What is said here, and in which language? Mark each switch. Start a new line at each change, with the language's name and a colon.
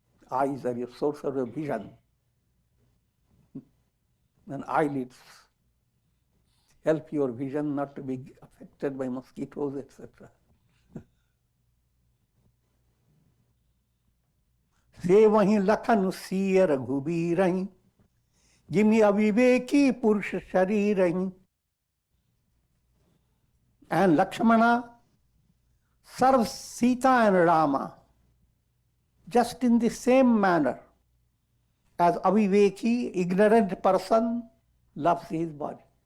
English: Eyes are your source of your vision, and eyelids help your vision not to be affected by mosquitoes, etc.
Awadhi: से वहीं लखन सिय रघुबीर जिमि अविवेकी पुरुष शरीर.
English: And Lakshmana serves Sita and Rama just in the same manner as aviveki, ignorant person, loves his body.